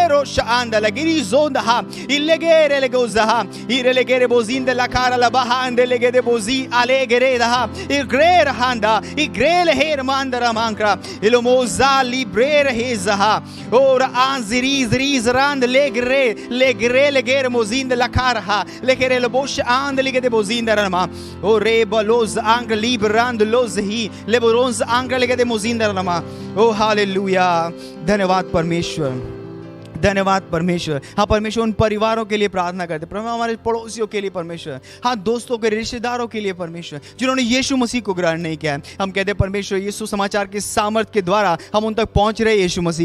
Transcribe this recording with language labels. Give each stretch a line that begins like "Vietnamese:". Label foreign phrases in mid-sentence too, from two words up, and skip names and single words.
Hindi: rosha anda la girizonda ha il legere le goza ha il legere bozinda la cara la bahande legere bozi alegere ha il grer handa il grele her mandara mankra il moza librere heza ora anziriz rand legere mozinda la cara ha legere le bosh and legere bozinda rama o rebalos anche liberando लोज़ही लेबरोंस आंकड़े लेके दे मोजिंदा रमा ओ हालेलुया धन्यवाद परमेश्वर धन्यवाद परमेश्वर हाँ परमेश्वर उन परिवारों के लिए प्रार्थना करते परमेश्वर हमारे पड़ोसियों के लिए परमेश्वर हाँ दोस्तों के रिश्तेदारों के लिए परमेश्वर जिन्होंने यीशु मसीह को ग्रहण नहीं किया है हम कहते हैं परमेश्वर यीशु समाचार के सामर्थ के द्वारा हम उन तक पहुंच रहे यीशु मसीह